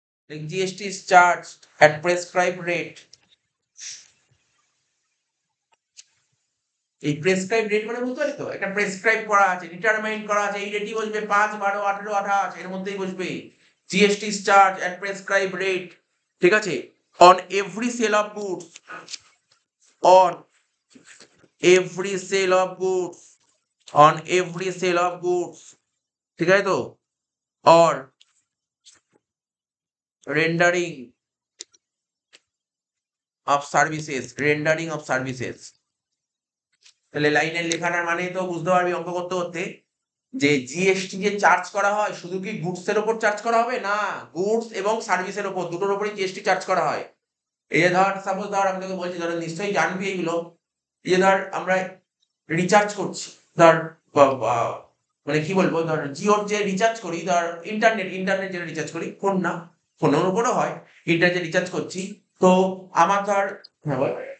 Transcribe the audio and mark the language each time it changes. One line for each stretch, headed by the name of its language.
English: like GST is charged at prescribed rate।
Bangla: এই prescribe rate মানে বুঝতে পারি তো, একটা প্রেসক্রাইব করা আছে, ডিটারমাইন করা আছে, এই রেটই বসবে, 5, 12, 18, 28 এর মধ্যেই বসবে।
English: GST is charged at prescribed rate,
Bangla: ঠিক আছে,
English: on every sale of goods, on every sale of goods, on every sale of goods,
Bangla: ঠিক আছে তো,
English: or rendering of services, rendering of services।
Bangla: তাহলে লাইনের লেখাটার মানে তো বুঝতে পারবি অঙ্ক করতে করতে, যে জিএসটি যে চার্জ করা হয়, শুধু কি গুডস এর উপর চার্জ করা হবে? না, গুডস এবং সার্ভিসের উপর, দুটোর উপরই জিএসটি চার্জ করা হয়। এই যে ধর, সাপোজ ধর আমি তোকে বলছি, ধর নিশ্চয়ই জানবি এইগুলো, এই যে ধর আমরা রিচার্জ করছি, ধর মানে কি বলবো, ধর জিওর যে রিচার্জ করি, ধর ইন্টারনেট যে রিচার্জ করি, ফোন না, ফোনের উপরও হয়, ইন্টারনেট যে রিচার্জ করছি, তো আমার ধর, হ্যাঁ বল।